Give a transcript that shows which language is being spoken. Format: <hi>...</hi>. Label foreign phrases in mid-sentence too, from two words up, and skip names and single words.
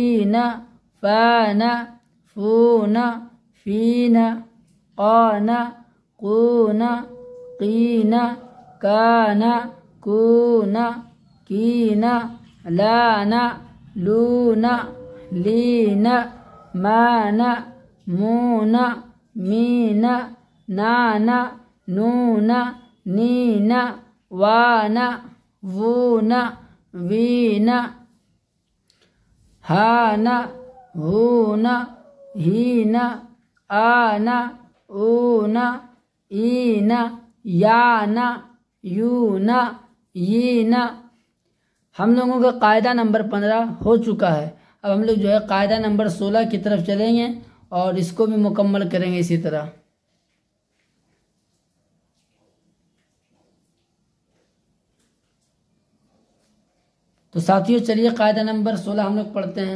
<ur>نا فا نا فو نا فی نا قا نا قو نا قی نا کا نا کو نا کی نا لا نا لو نا لی نا ما نا مو نا می نا نا نا نو نا نی نا وا نا وو نا وی نا ہا نا ہو نا ہی نا آ نا او نا ای نا یا نا یو نا ی نا۔ ہم لوگوں کا قاعدہ نمبر 15 ہو چکا ہے۔ اب ہم لوگ جو ہے قاعدہ نمبر 16 کی طرف چلیں گے اور اس کو بھی مکمل کریں گے اسی طرح۔ تو ساتھیوں چلیے قاعدہ نمبر 16 ہم لوگ پڑھتے ہیں۔</ur>